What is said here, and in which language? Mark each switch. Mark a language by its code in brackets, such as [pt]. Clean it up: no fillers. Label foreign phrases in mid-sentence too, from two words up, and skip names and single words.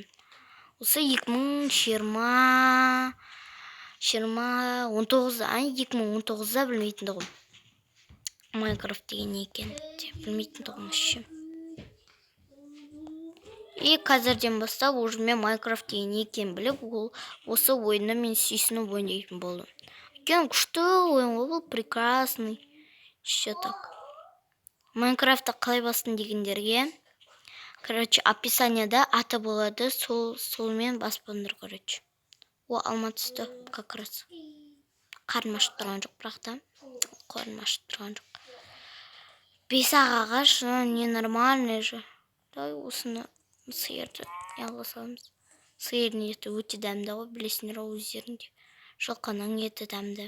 [kk] Осы 2019-да білмейтін тұғым. Майнкрафт деген не екен деп білмейтін тұғым вообще. И қазірден бастап уже мен Майнкрафт деген не екен біліп, осы ойында мен сүйсініп ойнайтын болдым. Екен күшті ойын ғой, бұл прекрасный. [ru] Еще так. [kk] Майнкрафтта қалай бастың дегендерге, короче, описанияда аты болады, солмен баспаңдар, короче. Алма түсті, [ru] как раз. [kk] Қарным ашып тұрған жоқ, бірақ та. Қарным ашып тұрған жоқ. 5 ағаш, [ru] не нормальный же. [kk] Дай осыны сиырды ялға саламыз. Сиырдың еті өте дәмді ғой, білесіңдер өздерінде. Жылқының еті дәмді.